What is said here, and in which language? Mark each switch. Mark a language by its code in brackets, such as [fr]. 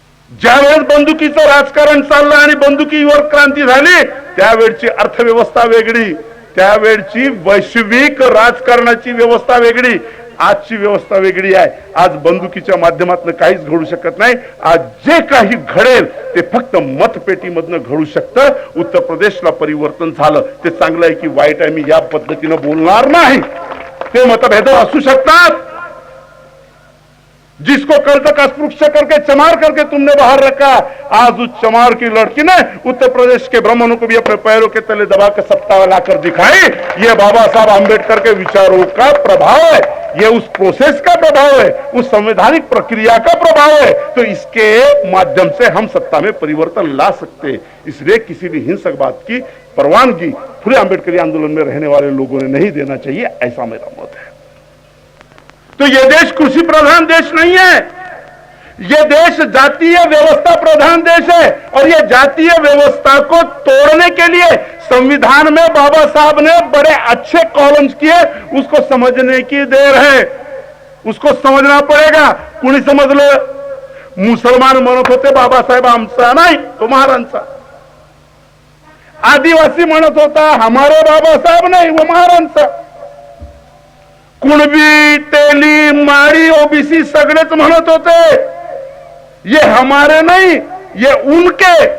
[mr] ज्यावेळेस बंदुकीचं राजकारण चाललं आणि बंदुकीवर क्रांती झाली, त्यावेळची अर्थव्यवस्था वेगळी, त्यावेळची वैश्विक राजकारणाची व्यवस्था वेगळी, आजची व्यवस्था वेगळी आहे. आज बंदुकीच्या माध्यमातून काहीच घडू शकत नाही. आज जे काही घडेल ते फक्त मतपेटीमधनं घडू शकतं. उत्तर प्रदेशला परिवर्तन झालं, ते चांगलं आहे की वाईट आहे मी या पद्धतीनं बोलणार नाही. ते मतभेद असू शकतात. [hi] जिसको कल तक अस्पृश्य करके चमार करके तुमने बाहर रखा, आज उस चमार की लड़की ने उत्तर प्रदेश के ब्राह्मणों को भी अपने पैरों के तले दबा कर सत्ता लाकर दिखाई. ये बाबा साहब आम्बेडकर के विचारों का प्रभाव है, ये उस प्रोसेस का प्रभाव है, उस संवैधानिक प्रक्रिया का प्रभाव है. तो इसके माध्यम से हम सत्ता में परिवर्तन ला सकते हैं. इसलिए किसी भी हिंसक बात की परवानगी पूरे आम्बेडकरी आंदोलन में रहने वाले लोगों ने नहीं देना चाहिए, ऐसा मेरा मत है. तो ये देश कृषि प्रधान देश नहीं है, ये देश जातीय व्यवस्था प्रधान देश है. और ये जातीय व्यवस्था को तोड़ने के लिए संविधान में बाबा साहब ने बड़े अच्छे कॉलम्स किए. उसको समझने की देर है, उसको समझना पड़ेगा. [mr] कुणी समजलं? मुसलमान म्हणत होते बाबासाहेब आमचा नाही तो महाराजांचा. आदिवासी म्हणत होता हमारे बाबासाहेब नाही वो महाराजांचा. कुणबी, तेली, माड़ी, ओबीसी सगळेच म्हणत होते [hi] ये हमारे नहीं ये उनके.